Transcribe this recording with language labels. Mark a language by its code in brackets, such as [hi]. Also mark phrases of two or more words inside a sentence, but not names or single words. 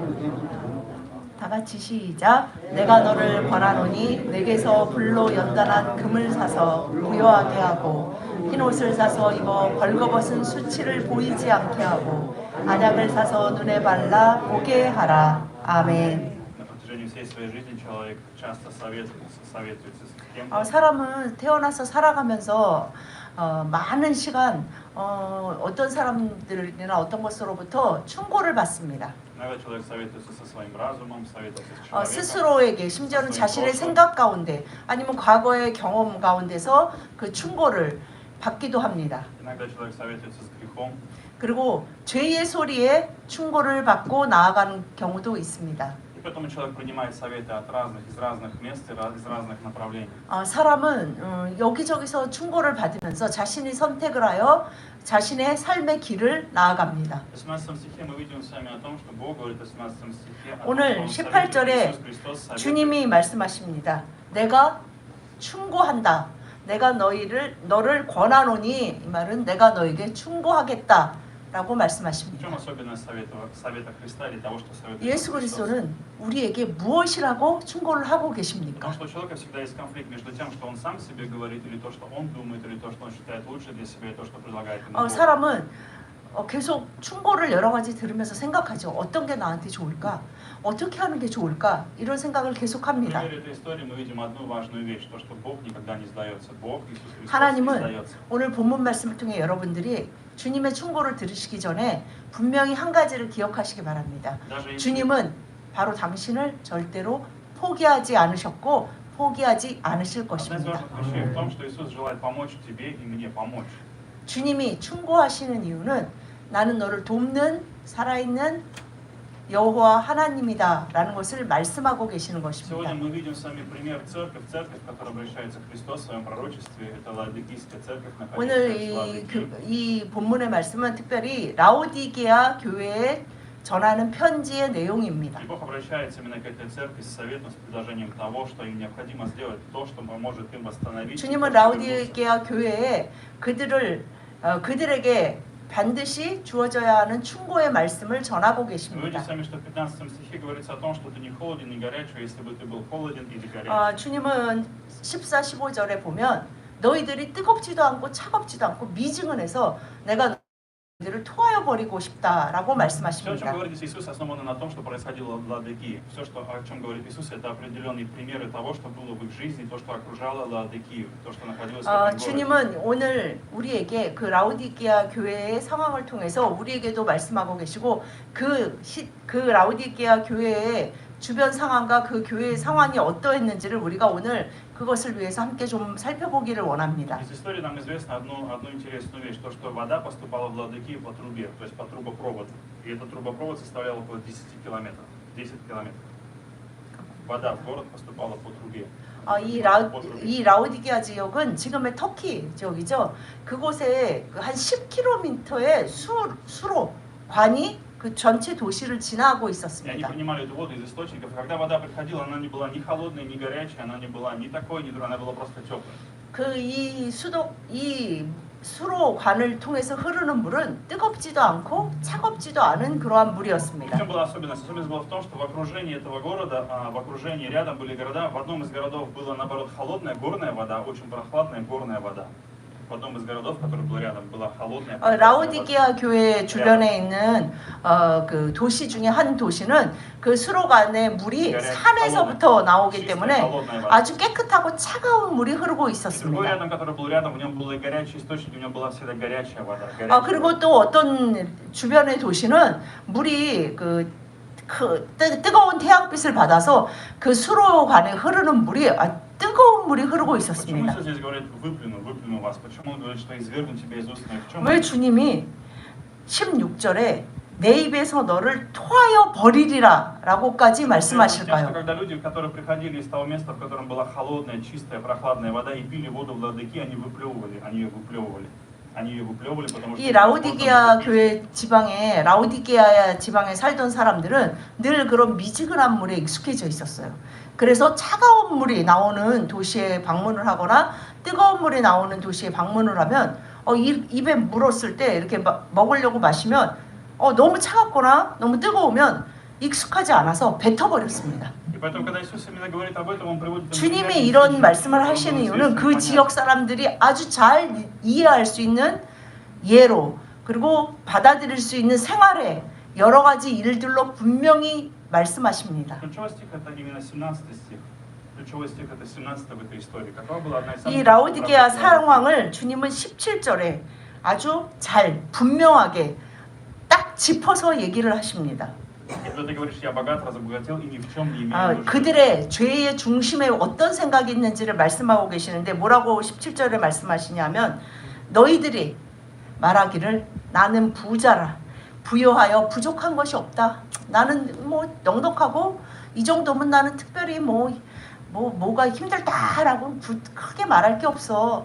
[ko] 다 같이 시작. 내가 너를 권하노니 내게서 불로 연단한 금을 사서 부여하게 하고 흰 옷을 사서 입어 벌거벗은 수치를 보이지 않게 하고 안약을 사서 눈에 발라 보게 하라. 아멘. [ru] На протяжении всей своей жизни человек часто советуется с тем, [ko] 사람은 태어나서 살아가면서 많은 시간 어떤 사람들이나 어떤 것으로부터 충고를 받습니다. [ru] иногда человек советуется со своим разумом, советуется с человеком, [ko] 스스로에게 심지어는 자신의 생각 가운데 아니면 과거의 경험 가운데서 그 충고를 받기도 합니다. [ru] иногда человек советуется с грехом, [ko] 그리고 죄의 소리에 충고를 받고 나아가는 경우도 있습니다. [ru] и поэтому человек принимает советы из разных мест, из разных направлений. [ko] 사람은 여기저기서 충고를 받으면서 자신이 선택을 하여 자신의 삶의 길을 나아갑니다. [ru] В 18 стихе мы видим с вами о том, что Бог говорит в 18 стихе о том, [ko] 오늘 [ru] что Он [ko] 18절에 [ru] советует, Иисус Христос советует. [ko] 주님이 말씀하십니다. 내가 충고한다. 내가 너를 권하노니 이 말은 내가 너에게 충고하겠다라고 [ru] В [ko] 말씀하십니다. [ru] чем особенность совета Христа или того, что советует [ko] 예수 [ru] Иисус Христос? [ko] 그리스도는 우리에게 무엇이라고 충고를 하고 [ru] Потому [ko] 계십니까? [ru] что у человека всегда есть конфликт между тем, что он сам себе говорит, или то, что он думает, или то, что он считает лучше для себя, и то, что предлагает ему Бог. [ko] 사람은 계속 충고를 여러 가지 들으면서 생각하죠. 어떤 게 나한테 좋을까? 어떻게 하는 게 좋을까? 이런 생각을 [ru] В [ko] 계속합니다. [ru] примере этой истории мы видим одну важную вещь, то, что Бог никогда не сдается. Бог, Иисус Христос, не [ko] 하나님은 [ru] сдается. [ko] 오늘 본문 말씀을 통해 여러분들이 주님의 충고를 들으시기 전에 분명히 한 가지를 기억하시기 바랍니다. [ru] Даже если, [ko] 주님은 바로 당신을 절대로 포기하지 않으셨고 포기하지 않으실 [ru] одна из [ko] 것입니다. [ru] важных вещей в том, что Иисус желает помочь тебе и мне помочь. [ko] 주님이 충고하시는 이유는 나는 너를 돕는 살아있는 여호와 하나님이다 라는 것을 말씀하고 계시는 것입니다. [ru] Сегодня мы видим с вами пример церковь, в которой обращается Христос в своем пророчестве. Это Лаодикийская церковь, [ko] 오늘 [ru] находящаяся в Лаодикии. [ko] 이 본문의 말씀은 특별히 라오디게아 교회에 전하는 편지의 내용입니다. [ru] И Бог обращается именно к этой церкви с советом, с предложением того, что им необходимо сделать, то, что поможет им восстановить. [ko] 주님은 라오디게아 교회에 그들에게 반드시 주어져야 하는 충고의 말씀을 전하고 [ru] Мы видим [ko] 계십니다. [ru] с вами, что в 15 стихе говорится о том, что ты не холоден, не горячий, если бы ты был холоден или горячий. [ko] 주님은 14, 15절에 보면 너희들이 뜨겁지도 않고 차갑지도 않고 미지근해서 내가 너희들을 토하여 버리고 싶다라고 [ru] Все, о чем [ko] 말씀하십니다. [ru] говорит здесь Иисус, основано на том, что происходило в Лаодикии. Все, о чем говорит Иисус, это определенные примеры того, что было в их жизни, то, что окружало Лаодикию, то, что находилось в этом городе. [ko] 주님은 오늘 우리에게 그 라오디게아 교회의 상황을 통해서 우리에게도 말씀하고 계시고 그 라오디게아 교회의 주변 상황과 그 교회의 상황이 어떠했는지를 우리가 오늘 그것을 위해서 함께 좀 살펴보기를 원합니다. [ru] Из истории нам известно одну интересную вещь, то, что вода поступала в Лаодикию по трубе, то есть по трубопроводу. И этот трубопровод составлял около 10 километров. 10 километров. Вода в город поступала по трубе. [ko] 이 라오디게아 지역은 지금의 터키 지역이죠. 그곳에 한 10km의 수로 관이 그 전체 도시를 지나고 [ru] И они [ko] 있었습니다. [ru] принимали эту воду из источников. Когда вода приходила, она не была ни холодной, ни горячей, она не была ни такой, ни другой, она была просто теплой. [ko] 이 수로관을 통해서 흐르는 물은 뜨겁지도 않고 차갑지도 않은 그러한 [ru] В [ko] 물이었습니다. [ru] чем была особенность? Особенность была в том, что в окружении этого города, в окружении рядом были города, в одном из городов была наоборот холодная горная вода, очень прохладная горная вода. В одном из городов, который был рядом, была холодная. [ko] 라오디게아 교회 주변에 있는 그 도시 중에 한 도시는 그 수로관의 물이 산에서부터 나오기 때문에 아주 깨끗하고 차가운 물이 흐르고 [ru] Другой [ko] 있었습니다. [ru] рядом, который был рядом, в нем был и горячий источник, в нем была всегда горячая вода. [ko] 그리고 또 어떤 주변의 도시는 물이 뜨거운 태양빛을 받아서 그 수로관에 흐르는 물이 뜨거운 물이 흐르고 [ru] Почему [ko] 있었습니다. [ru] Иисус здесь говорит выплюну вас? Почему он говорит, что извергну тебя из уст моих? В чем [ko] 왜 주님이 16절에 내 입에서 너를 토하여 버리리라 라고까지 [ru] Часто, [ko] 말씀하실까요? [ru] когда люди, которые приходили из того места, в котором была холодная, чистая, прохладная вода, и пили воду владыки, они ее выплевывали, потому что... [ko] 이 라오디게아 교회 지방에 라오디게아 지방에 살던 사람들은 늘 그런 미지근한 물에 익숙해져 있었어요. 그래서 차가운 물이 나오는 도시에 방문을 하거나 뜨거운 물이 나오는 도시에 방문을 하면 입에 물었을 때 이렇게 먹으려고 마시면 너무 차갑거나 너무 뜨거우면 익숙하지 않아서 뱉어버렸습니다. [ru] И поэтому, когда Иисус именно говорит об этом, он приводит... [ko] 주님이 이런 말씀을 하시는 이유는 그 지역 사람들이 아주 잘 이해할 수 있는 예로 그리고 받아들일 수 있는 생활의 여러 가지 일들로 분명히 말씀하십니다. [ru] Ключевой стих это именно 17 стих. Ключевой стих это 17 в этой истории. Какова была одна из самых... [ko] 이 라오디게아 상황을 주님은 17절에 아주 잘 분명하게 딱 짚어서 얘기를 하십니다. [ru] Когда ты говоришь, я богат, разбогател и ни в чем не имею нужды. [ko] 그들의 죄의 중심에 어떤 생각이 있는지를 말씀하고 계시는데 뭐라고 17절에 말씀하시냐면 너희들이 말하기를 나는 부자라 부요하여 부족한 것이 없다. 나는 뭐 넉넉하고 이 정도면 나는 특별히 뭐가 힘들다라고 크게 말할 게 없어.